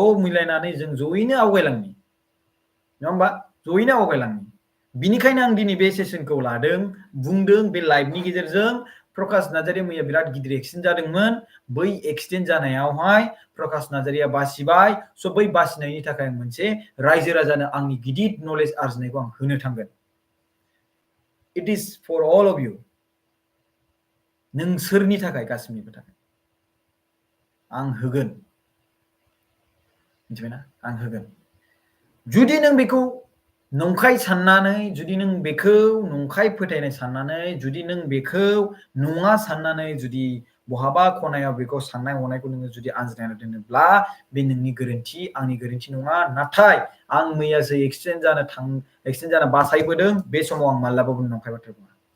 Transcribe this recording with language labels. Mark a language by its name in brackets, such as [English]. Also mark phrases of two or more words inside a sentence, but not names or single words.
[Bodo] मिलायनानै जों ज'यैनो आवगायलांनि नङा होमबा ज'यैनो आवगायलांनि बिनिखायनो आं दिनै बे सेसनखौ लादों बुंदों बे लाइभनि गेजेरजों प्रकाश नार्जारी मैया बिराद गिदिर एक्सिडेन्ट जादोंमोन बै एक्सिडेन्ट जानायावहाय प्रकाश नार्जारीया बासिबाय स' बै बासिनायनि थाखाय आं मोनसे रायजो राजानो आंनि गिदिर नलेज आरजिनायखौ आं होनो थांगोन [English] it is for all of you नोंसोरनि थाखाय गासिनिबो थाखाय आं होगोन मिथिबायना आं होगोन [Bodo] जुदि नों बेखौ नंखाय साननानै जुदि नों बेखौ नंखाय फोथायनाय साननानै जुदि नों बेखौ नङा साननानै जुदि बहाबा खनायाव बेखौ साननाय हनायखौ नोङो जुदि आनज्रायना दोनोब्ला बे नोंनि गोरोन्थि आंनि गोरोन्थि नङा नाथाय आं मैयासो एक्सिडेन्ट जाना बासायबोदों बे समाव आं माब्लाबाबो नंखाय बाथ्रा बुङा